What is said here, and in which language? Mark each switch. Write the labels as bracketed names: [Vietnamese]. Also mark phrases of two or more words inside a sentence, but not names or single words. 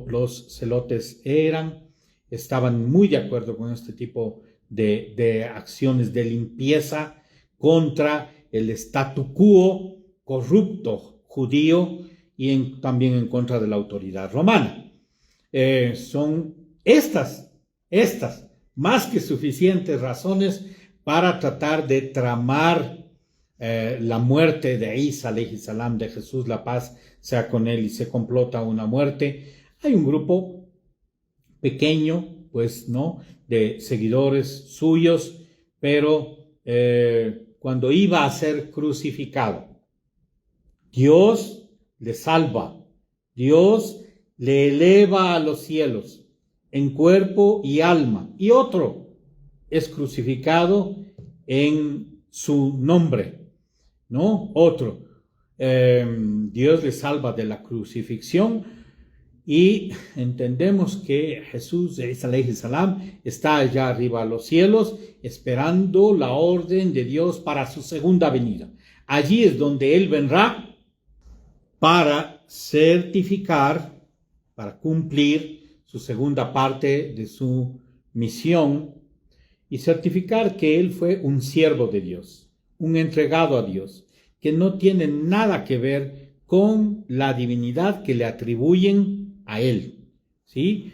[Spanish] Los celotes estaban muy de acuerdo con este tipo de acciones de limpieza contra el statu quo corrupto judío y también en contra de la autoridad romana. Son estas más que suficientes razones para tratar de tramar la muerte de Isa, [Arabic] عليه السلام, [Spanish] de Jesús, la paz sea con él, y se complota una muerte. Hay un grupo pequeño, pues, ¿no?, de seguidores suyos, pero cuando iba a ser crucificado, Dios le salva, Dios le eleva a los cielos en cuerpo y alma, y otro es crucificado en su nombre, ¿no? Otro. Dios le salva de la crucifixión y entendemos que Jesús, [Arabic] عليه السلام, [Spanish] está allá arriba a los cielos esperando la orden de Dios para su segunda venida. Allí es donde Él vendrá para certificar, para cumplir su segunda parte de su misión y certificar que Él fue un siervo de Dios, un entregado a Dios, que no tiene nada que ver con la divinidad que le atribuyen a Él, ¿sí?